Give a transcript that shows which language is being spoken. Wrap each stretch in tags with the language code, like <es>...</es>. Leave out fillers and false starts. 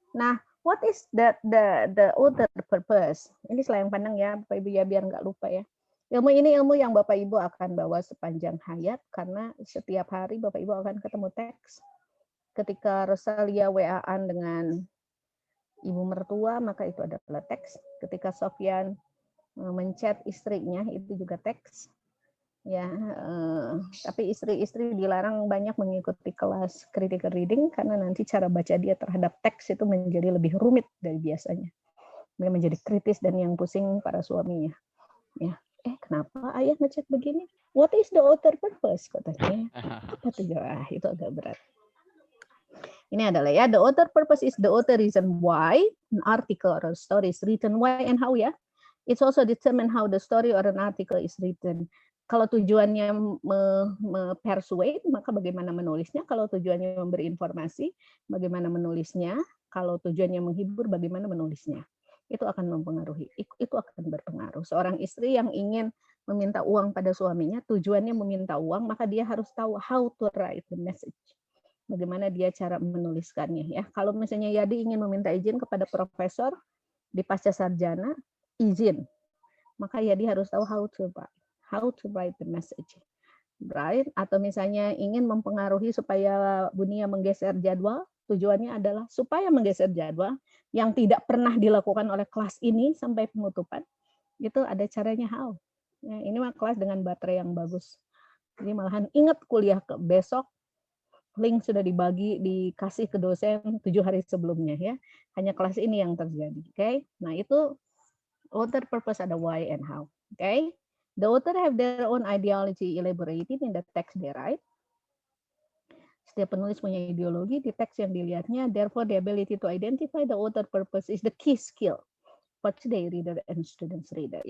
<en>Nah, what is the author purpose?</en> <id>Ini selayang pandang ya, Bapak Ibu ya, biar nggak lupa ya. Ilmu ini ilmu yang Bapak Ibu akan bawa sepanjang hayat karena setiap hari Bapak Ibu akan ketemu teks. Ketika Rosalia WA-an dengan ibu mertua, maka itu adalah teks. Ketika Sofyan menchat istrinya, itu juga teks. Ya, tapi istri-istri dilarang banyak mengikuti kelas critical reading karena nanti cara baca dia terhadap teks itu menjadi lebih rumit dari biasanya. Dia menjadi kritis dan yang pusing para suaminya. Ya, kenapa ayah ngechat begini?</id> <en>What is the author purpose?</en> <id>Katanya. Apa tuh? Itu agak berat. Ini adalah ya,</id> <en>the author purpose is the author reason why an article or a story is written, why and how ya. It's also determine how the story or an article is written.</en> <id>Kalau tujuannya persuade, maka bagaimana menulisnya. Kalau tujuannya memberi informasi, bagaimana menulisnya. Kalau tujuannya menghibur, bagaimana menulisnya. Itu akan mempengaruhi, itu akan berpengaruh. Seorang istri yang ingin meminta uang pada suaminya, tujuannya meminta uang, maka dia harus tahu</id> <en>how to write the message.</en> <id>Bagaimana dia cara menuliskannya ya. Kalau misalnya Yadi ingin meminta izin kepada profesor di pasca sarjana, izin. Maka Yadi harus tahu</id> <en>how to write the message. Right?</en> <id>Atau misalnya ingin mempengaruhi supaya Bunia menggeser jadwal, tujuannya adalah supaya menggeser jadwal yang tidak pernah dilakukan oleh kelas ini sampai penutupan. Itu ada caranya how. Ya, ini mah kelas dengan baterai yang bagus. Jadi malahan ingat kuliah ke besok, link sudah dikasih ke dosen 7 hari sebelumnya ya. Hanya kelas ini yang terjadi. Oke. Nah, itu author purpose ada</id> <en>why and how.</en> <id>Okay.</id> <en>The author have their own ideology elaborated in the text they write.</en> <id>Setiap penulis punya ideologi di teks yang dilihatnya.</id> <en>Therefore, the ability to identify the author purpose is the key skill for today reader and students reader.</en>